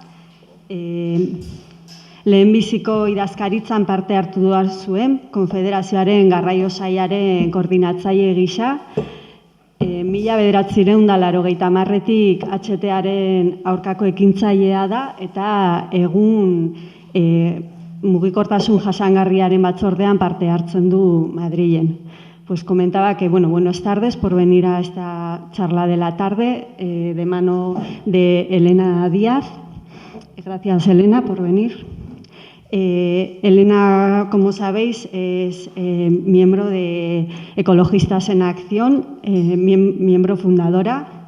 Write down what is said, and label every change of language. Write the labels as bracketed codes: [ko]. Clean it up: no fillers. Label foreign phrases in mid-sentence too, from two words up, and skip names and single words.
[eu] Lehenbiziko idazkaritzan parte hartu duar zuen, Konfederazioaren Garraio Sailaren koordinatzaile gisa, 1980etik HTaren aurkako ekintzailea da, eta egun mugikortasun jasangarriaren batzordean parte hartzen du Madrilen. [es] Pues comentaba que, bueno, buenas tardes por venir a esta charla de la tarde de mano de Elena Díaz. Gracias, Elena, por venir. Elena, como sabéis, es miembro de Ecologistas en Acción, miembro fundadora.